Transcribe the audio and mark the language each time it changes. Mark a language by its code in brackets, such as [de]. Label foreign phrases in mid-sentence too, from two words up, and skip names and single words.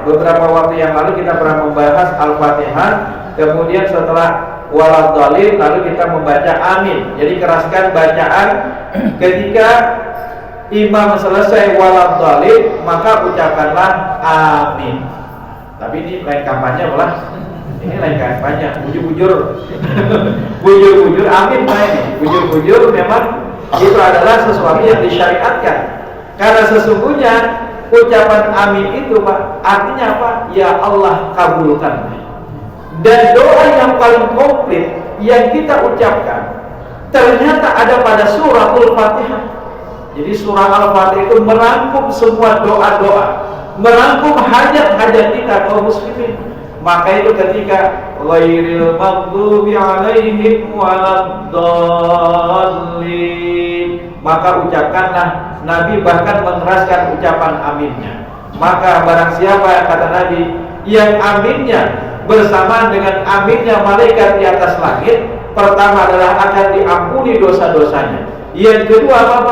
[id] Beberapa waktu yang lalu kita pernah membahas Al-Fatihah, kemudian setelah waladhdallin lalu kita membaca amin. Jadi keraskan bacaan ketika imam selesai waladhdallin, maka ucapkanlah amin. Tapi ini lain kampanye malah. Ini lain kampanye, bujur-bujur. Bujur-bujur amin, bujur-bujur memang itu adalah sesuatu yang disyariatkan. Karena sesungguhnya ucapan amin itu, Pak, artinya apa? Ya Allah kabulkan. Dan doa yang paling komplit yang kita ucapkan ternyata ada pada suratul Fatihah. Jadi surah Al-Fatihah itu merangkum semua doa-doa, merangkum hajat-hajat kita kaum muslimin. Maka itu ketika [ar] غير المغضوب عليهم ولا الضالين, [id] maka ucapkanlah, Nabi bahkan mengeraskan ucapan aminnya. Maka barang siapa, kata Nabi, yang aminnya bersamaan dengan aminnya malaikat di atas langit, pertama adalah akan diampuni dosa-dosanya. Yang kedua apa?